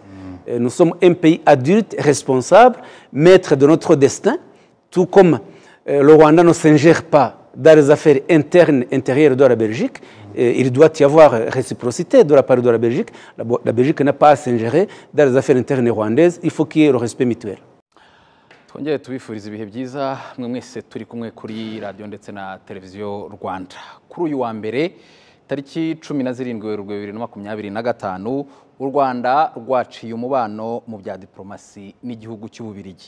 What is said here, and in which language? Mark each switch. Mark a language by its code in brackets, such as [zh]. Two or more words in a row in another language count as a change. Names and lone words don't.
[fr] Nous sommes un pays adulte, responsable, maître de notre destin, tout comme le Rwanda ne s'ingère pas dans les affaires internes, intérieures de la Belgique. Il doit y avoir réciprocité de la part de la Belgique. La Belgique n'a pas à s'ingérer dans les affaires internes rwandaises. Il faut qu'il y ait le respect mutuel. [rw] twongere tubifuriza ibihe byiza mwe mwese turi kumwe kuri radio ndetse na televiziyo Rwanda. Kuri uyu wa mbere tariki 17 Werurwe 2025 u Rwanda rwaciye umubano mu bya diplomasi n'igihugu cy'Ububirigi.